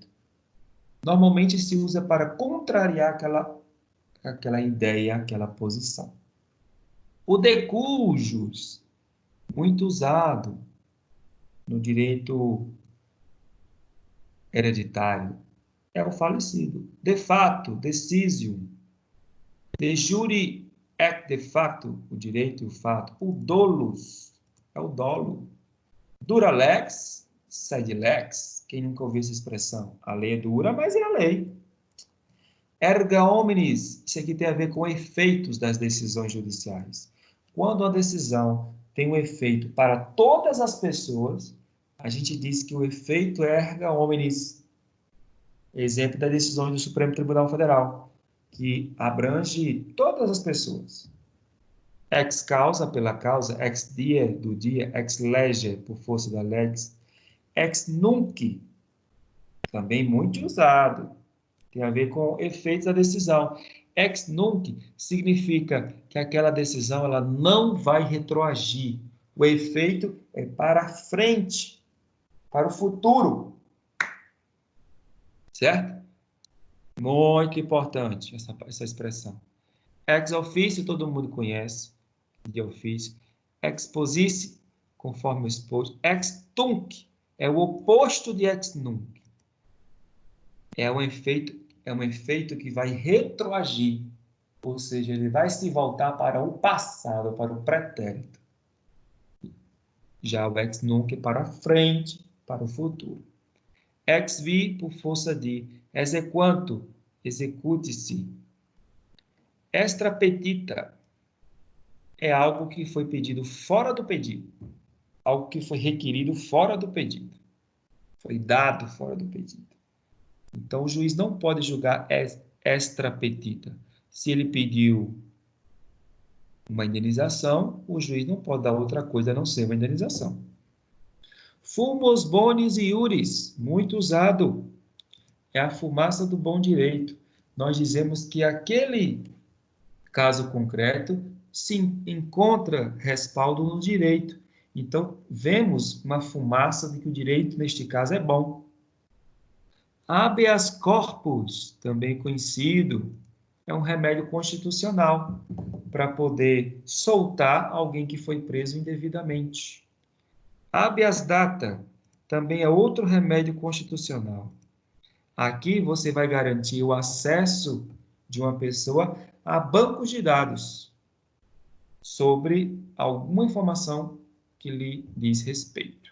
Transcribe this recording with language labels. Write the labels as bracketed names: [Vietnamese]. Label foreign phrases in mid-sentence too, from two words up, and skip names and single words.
[Portuguese] Normalmente se usa para contrariar aquela ideia, aquela posição. O decujus, muito usado no direito hereditário, é o falecido. De fato, [Latin] decisium. De jure et de facto, [Portuguese] o direito e o fato. O dolus, é o dolo. [Latin] Dura lex, sed lex. [Portuguese] Quem nunca ouviu essa expressão? A lei é dura, mas é a lei. [Latin] Erga omnes, [Portuguese] isso aqui tem a ver com efeitos das decisões judiciais. Quando a decisão tem um efeito para todas as pessoas, a gente diz que o efeito é [Latin] erga omnes. [Portuguese] Exemplo das decisões do Supremo Tribunal Federal, que abrange todas as pessoas. [Latin] Ex causa, [Portuguese] pela causa, [Latin] ex die, [Portuguese] do dia, [Latin] ex lege, [Portuguese] por força da lex, [Latin] ex nunc, [Portuguese] também muito usado, tem a ver com efeitos da decisão. [Latin] Ex nunc [Portuguese] significa que aquela decisão ela não vai retroagir. O efeito é para frente, para o futuro. Certo? Muito importante essa expressão. [Latin] Ex officio, [Portuguese] todo mundo conhece, de ofício. [Latin] Ex posice, [Portuguese] conforme o exposto. [Latin] Ex tunc [Portuguese] é o oposto de [Latin] ex nunc. [Portuguese] É um efeito que vai retroagir, ou seja, ele vai se voltar para o passado, para o pretérito. Já o [Latin] ex nunc [Portuguese] é para frente, para o futuro. [Latin] Ex vi, [Portuguese] por força de. Exequanto, execute-se. [Latin] Extra petita [Portuguese] é algo que foi pedido fora do pedido. Algo que foi requerido fora do pedido. Foi dado fora do pedido. Então, o juiz não pode julgar [Latin] extra petita. [Portuguese] Se ele pediu uma indenização, o juiz não pode dar outra coisa a não ser uma indenização. [Latin] Fumos bonis iuris, [Portuguese] muito usado. É a fumaça do bom direito. Nós dizemos que aquele caso concreto se encontra respaldo no direito. Então, vemos uma fumaça de que o direito, neste caso, é bom. [Latin] Habeas corpus, [Portuguese] também conhecido, é um remédio constitucional para poder soltar alguém que foi preso indevidamente. [Latin] Habeas data [Portuguese] também é outro remédio constitucional. Aqui você vai garantir o acesso de uma pessoa a bancos de dados sobre alguma informação que lhe diz respeito.